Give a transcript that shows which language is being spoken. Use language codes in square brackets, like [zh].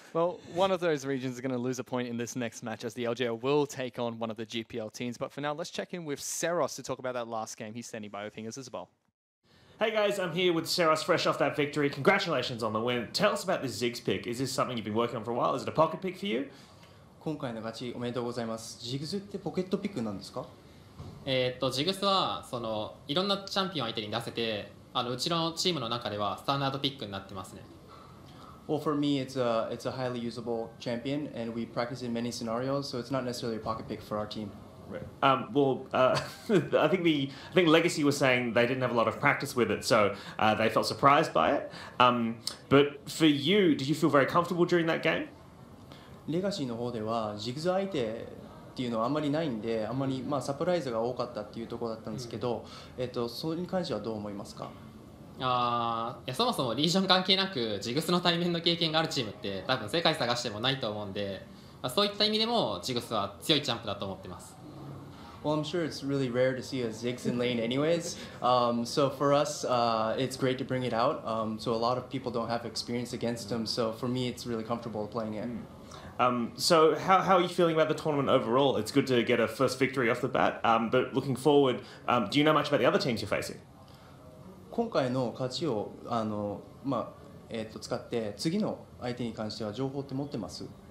[en] Well, one of those regions is going to lose a point in this next match as the LGL will take on one of the GPL teams. But for now, let's check in with Seros to talk about that last game. He's standing by with Hingers as well. Hey guys, I'm here with Seros, fresh off that victory. Congratulations on the win. Tell us about this Ziggs pick. Is this something you've been working on for a while? Is it a pocket pick for you? [ja] 今回の勝ちおめでとうございます。ジグズってポケットピックなんですか？ジグスはそのいろんなチャンピオン相手に出せて、うちのチームの中ではスタンダードピックになってますね。 [en] Well, for me, it's a highly usable champion, and we practice in many scenarios, so it's not necessarily a pocket pick for our team. Right. I think Legacy was saying they didn't have a lot of practice with it, so they felt surprised by it. But for you, did you feel very comfortable during that game? [ja] レガシーの方ではジグズ相手っていうのはあんまりないんで、あんまりサプライズが多かったっていうところだったんですけど、それに関してはどう思いますか？いやそもそもリージョン関係なくジグスの対面の経験があるチームって多分世界探してもないと思うんで、そういった意味でもジグスは強いチャンプだと思ってます。 [en] Well, I'm sure it's really rare to see a Ziggs in lane anyways. So for us, it's great to bring it out. So a lot of people don't have experience against him. So for me, it's really comfortable playing it. So how are you feeling about the tournament overall? It's good to get a first victory off the bat. But looking forward, do you know much about the other teams you're facing? [ja] 今回の勝ちを使って次の相手に関しては情報って持ってます？